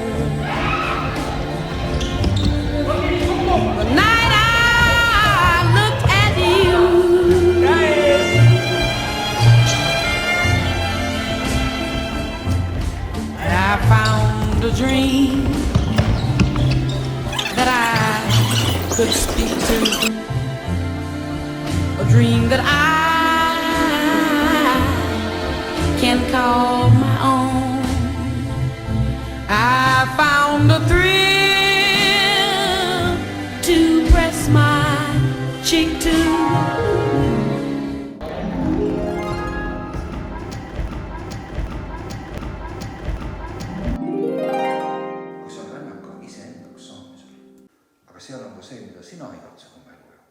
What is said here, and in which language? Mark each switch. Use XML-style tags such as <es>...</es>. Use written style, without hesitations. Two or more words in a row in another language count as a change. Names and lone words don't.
<en>The night I looked at you, I found a dream that I could speak to, a dream that I can call my own. I found a thrill to press my cheek to.</en> <et>Kui see on rännak iseendaks saamisel, aga seal on ka see, mida sina igatsed oma elu jaoks.</et>